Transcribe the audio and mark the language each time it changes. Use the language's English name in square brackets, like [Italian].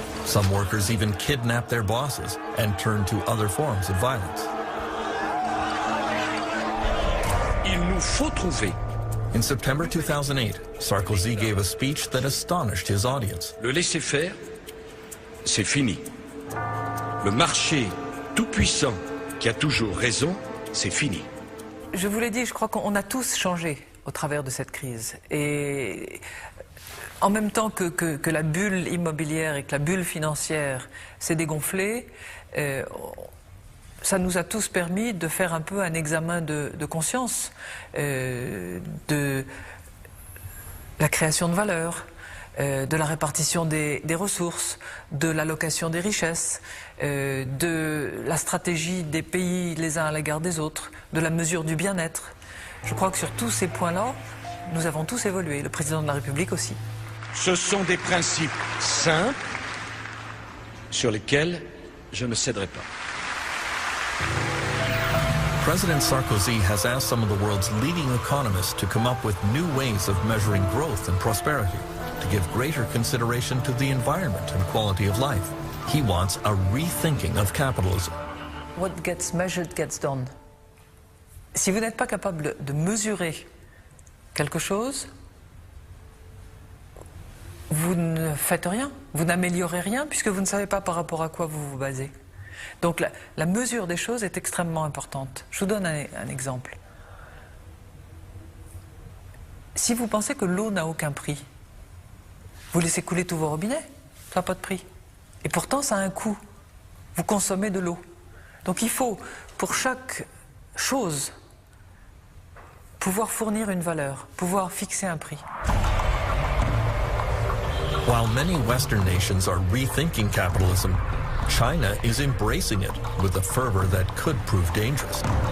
[English] Some workers even kidnapped their bosses and turned to other forms of violence. [French] Il nous faut trouver. [English] In September 2008, Sarkozy gave a speech that astonished his audience. [French] Le laisser-faire, c'est fini. Le marché tout-puissant qui a toujours raison, c'est fini. Je vous l'ai dit, je crois qu'on a tous changé au travers de cette crise. Et en même temps que la bulle immobilière et que la bulle financière s'est dégonflée, ça nous a tous permis de faire un peu un examen de conscience de la création de valeur, de la répartition des ressources, de l'allocation des richesses, de la stratégie des pays les uns à l'égard des autres, de la mesure du bien-être. Je crois que sur tous ces points-là, nous avons tous évolué, le président de la République aussi. Ce sont des principes simples sur lesquels je ne céderai pas. [English] President Sarkozy has asked some of the world's leading economists to come up with new ways of measuring growth and prosperity, to give greater consideration to the environment and quality of life. He wants a rethinking of capitalism. What gets measured gets done. [French] Si vous n'êtes pas capable de mesurer quelque chose, vous ne faites rien, vous n'améliorez rien puisque vous ne savez pas par rapport à quoi vous vous basez. Donc la mesure des choses est extrêmement importante. Je vous donne un exemple. Si vous pensez que l'eau n'a aucun prix, vous laissez couler tous vos robinets. Ça n'a pas de prix. Et pourtant, ça a un coût. Vous consommez de l'eau. Donc il faut, pour chaque chose, pouvoir fournir une valeur, pouvoir fixer un prix. [English] While many Western nations are rethinking capitalism, China is embracing it with a fervor that could prove dangerous.